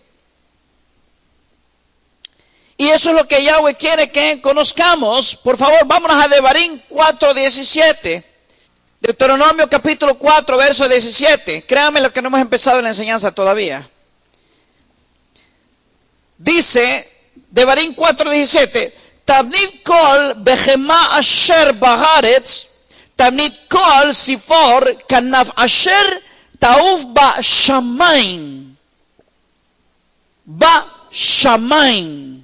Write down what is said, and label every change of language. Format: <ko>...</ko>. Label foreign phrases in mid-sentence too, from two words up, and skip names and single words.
<es>Y eso es lo que Yahweh quiere que conozcamos. Por favor, vámonos a Devarim 4:17. Deuteronomio capítulo 4, verso 17. Créanme lo que no hemos empezado en la enseñanza todavía. Dice,</es> <he>דברים 4:17, תבנית כל בהמה אשר בארץ, תבנית כל צפור כנף אשר תעוף בשמים. בשמים.</he>